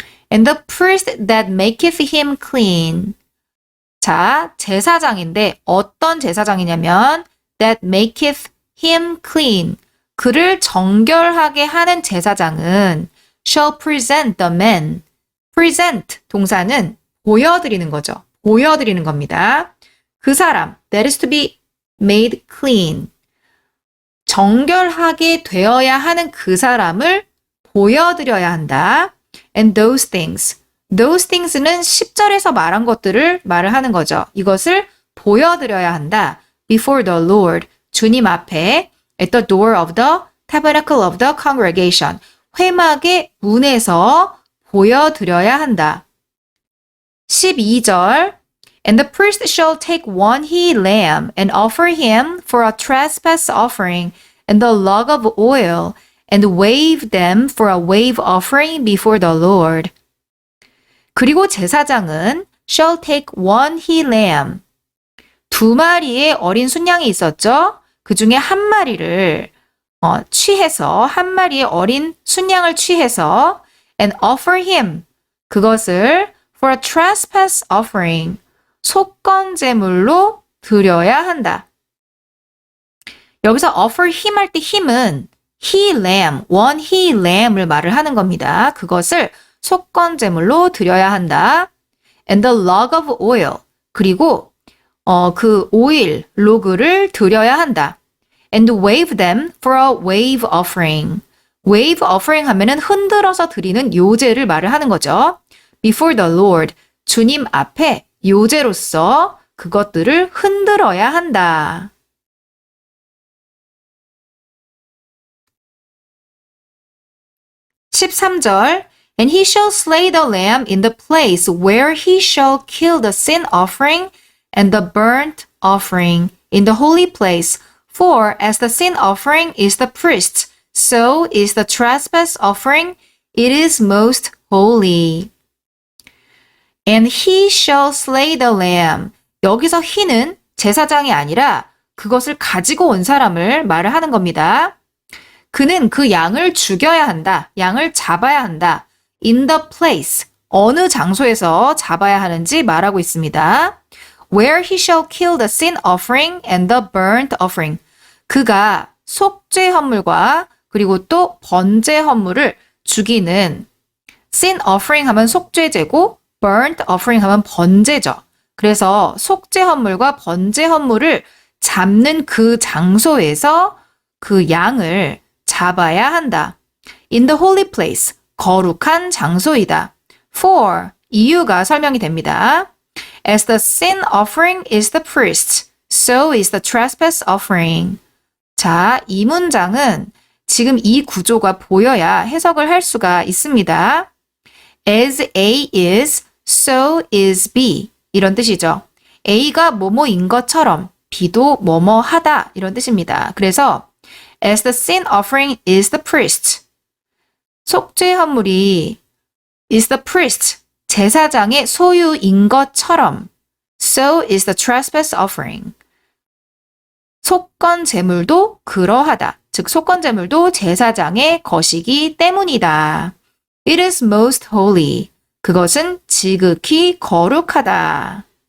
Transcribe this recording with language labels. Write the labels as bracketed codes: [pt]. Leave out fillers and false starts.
[en] And the priest that maketh him clean. [ko] 자, 제사장인데 어떤 제사장이냐면 [en] that maketh him clean. [ko] 그를 정결하게 하는 제사장은 [en] shall present the man. [ko] present 동사는 보여드리는 거죠. 보여드리는 겁니다. 그 사람 [en] that is to be made clean. [ko] 정결하게 되어야 하는 그 사람을 보여드려야 한다. [en] And those things. Those things [ko] 는 10절에서 말한 것들을 말을 하는 거죠. 이것을 보여드려야 한다. [en] Before the Lord. [ko] 주님 앞에 [en] at the door of the tabernacle of the congregation. [ko] 회막의 문에서 보여드려야 한다. [en] 12절 And the priest shall take 1 he-lamb and offer him for a trespass offering and the log of oil and wave them for a wave offering before the Lord. [ko] 그리고 제사장은 [en] shall take 1 he-lamb. [ko] 2마리의 어린 순양이 있었죠. 그 중에 1마리를 취해서 1마리의 어린 순양을 취해서 [en] and offer him. [ko] 그것을 [en] for a trespass offering. [ko] 속건 제물로 드려야 한다. 여기서 [en] offer him [ko] 할 때 him은 he-lamb, 1 he-lamb을 말을 하는 겁니다. 그것을 속건 제물로 드려야 한다. [en] And the log of oil. [ko] 그리고 그 오일, 로그를 드려야 한다. [en] And wave them for a wave offering. wave offering [ko] 하면은 흔들어서 드리는 요제를 말을 하는 거죠. [en] Before the Lord. [ko] 주님 앞에 요제로서 그것들을 흔들어야 한다. [en] 13절 And he shall slay the lamb in the place where he shall kill the sin offering and the burnt offering in the holy place. For as the sin offering is the priest's, so is the trespass offering. It is most holy. And he shall slay the lamb. [ko] 여기서 he는 제사장이 아니라 그것을 가지고 온 사람을 말을 하는 겁니다. 그는 그 양을 죽여야 한다. 양을 잡아야 한다. [en] In the place. [ko] 어느 장소에서 잡아야 하는지 말하고 있습니다. [en] Where he shall kill the sin offering and the burnt offering. [ko] 그가 속죄 헌물과 그리고 또 번제 헌물을 죽이는 [en] sin offering [ko] 하면 속죄제고 [en] burnt offering [ko] 하면 번제죠. 그래서 속죄 헌물과 번제 헌물을 잡는 그 장소에서 그 양을 잡아야 한다. [en] In the holy place. [ko] 거룩한 장소이다. [en] For. [ko] 이유가 설명이 됩니다. [en] As the sin offering is the priest, so is the trespass offering. [ko] 자, 이 문장은 지금 이 구조가 보여야 해석을 할 수가 있습니다. [en] As A is, so is B. [ko] 이런 뜻이죠. A가 뭐뭐인 것처럼 B도 뭐뭐 하다. 이런 뜻입니다. 그래서 [en] As the sin offering is the priest. [ko] 속죄 헌물이 [en] is the priest. [ko] 제사장의 소유인 것처럼 [en] so is the trespass offering. [ko] 속건 제물도 그러하다. 즉 속건 제물도 제사장의 것이기 때문이다. [en] It is most holy. [ko] 그것은 지극히 거룩하다.